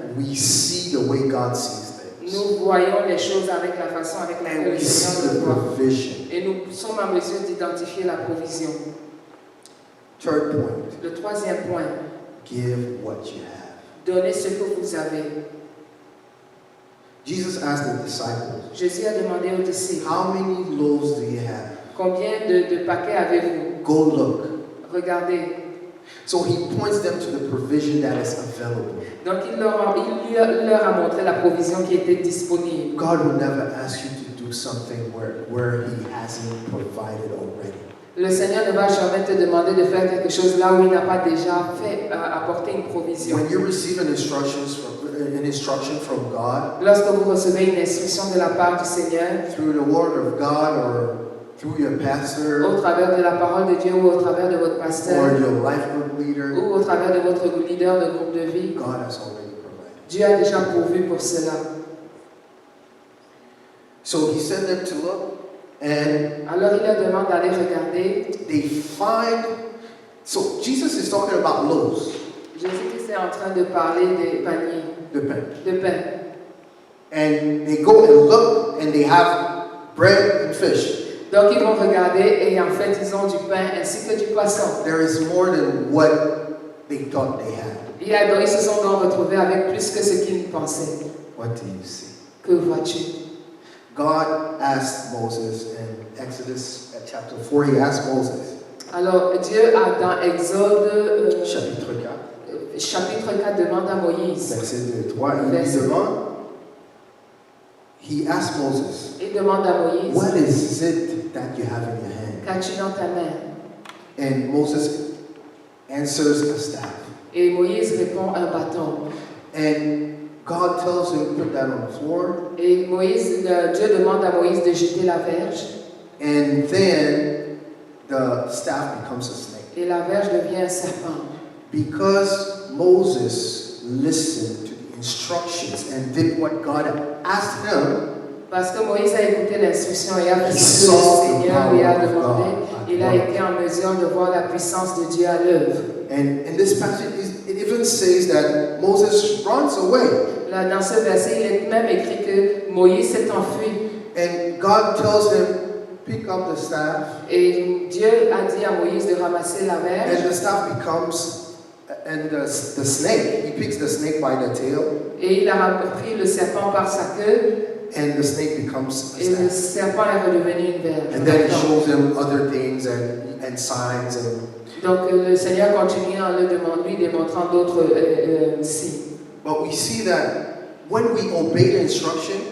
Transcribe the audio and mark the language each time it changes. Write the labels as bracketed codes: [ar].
[en] we see the way God sees things. [fr] nous voyons les choses avec la façon avec laquelle [en] And [fr] le [en] we see [fr] Seigneur le voit. [en] provision. [fr] Et nous sommes en mesure d'identifier la provision. [en] Third point, [fr] Le troisième point, [en] give what you have. [fr] donnez ce que vous avez. [en] Jesus asked the disciples, [fr] Jésus a demandé aux disciples, [en] how many loaves do you have? [fr] combien de paquets avez-vous? [en] Go look. [fr] Regardez. [en] So he points them to the provision that is available. [fr] Donc il leur a montré la provision qui était disponible. [en] God will never ask you to do something where he hasn't provided already. [fr] Le Seigneur ne va jamais te demander de faire quelque chose là où il n'a pas déjà fait apporter une provision. [en] When you receive an instruction from God, [fr] Lorsque vous recevez une instruction de la part du Seigneur, [en] through the word of God or through your pastor [fr] au travers de la parole de Dieu ou au travers de votre pasteur [en] or your life group leader, [fr] ou au travers de votre leader de groupe de vie, [en] God has already provided. [fr] Dieu a déjà pourvu pour cela. [en] So he sent them to look, and [fr] Alors il leur demande d'aller regarder. [en] they find. So Jesus is talking about loaves, [fr] Jésus est en train de parler des paniers [en] the pen. [fr] de pain. [en] And they go and look, and they have bread and fish. [fr] Donc ils vont regarder et en fait ils ont du pain ainsi que du poisson. [en] There is more than what they thought they had. [fr] Ils se sont donc retrouvés avec plus que ce qu'ils pensaient. [en] What do you see? [fr] Que vois-tu? [en] God asked Moses in Exodus chapter 4, he asked Moses, [fr] Alors Dieu a dans Exode chapitre 4, chapitre 4 demande à Moïse. verset 3, il Verset. demande, [en] he asked Moses, [fr] Il demande à Moïse, [en] what is it that you have in your hand? [fr] qu'as-tu dans ta main? [en] And Moses answers a staff. [fr] Et Moïse répond un bâton. [en] And God tells him, put that on the floor. [fr] Et Dieu demande à Moïse de jeter la verge. [en] And then the staff becomes a snake. [fr] Et la verge devient un serpent. [en] Because Moses listened to the instructions and did what God had asked him, [fr] parce que Moïse a écouté l'instruction et a fait ce que le Seigneur lui a demandé, il a été en mesure de voir la puissance de Dieu à l'œuvre. [en] And in this passage, it even says that Moses runs away. [fr] Là, dans ce verset, il est même écrit que Moïse s'est enfui. [en] And God tells him, pick up the staff. [fr] Et Dieu a dit à Moïse de ramasser la verge. [en] And the staff becomes, and the snake, he picks the snake by the tail. [fr] Et il a pris le serpent par sa queue. [en] And the snake becomes a [fr] et le [en] staff. [fr] serpent est redevenu une verge. [en] And then he shows him other things and signs. [fr] Donc le Seigneur continue en lui démontrant d'autres signes. [en] But we see that when we obey the instruction,